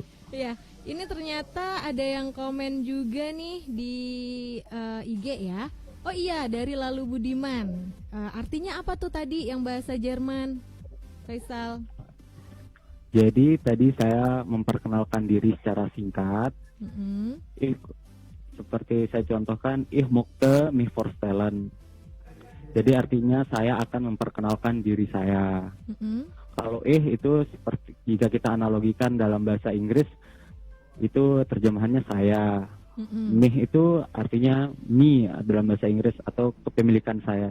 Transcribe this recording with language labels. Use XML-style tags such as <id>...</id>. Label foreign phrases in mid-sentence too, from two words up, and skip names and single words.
<id>Iya, ini ternyata ada yang komen juga nih di IG ya. Oh iya, dari Lalu Budiman. Artinya apa tuh tadi yang bahasa Jerman, Faisal? Jadi tadi saya memperkenalkan diri secara singkat. Seperti saya contohkan,</id> <de>ich möchte mich vorstellen.</de> <id>Jadi artinya saya akan memperkenalkan diri saya. Kalau itu seperti jika kita analogikan dalam bahasa Inggris, itu terjemahannya saya. Mich itu artinya me dalam bahasa Inggris atau kepemilikan saya.</id>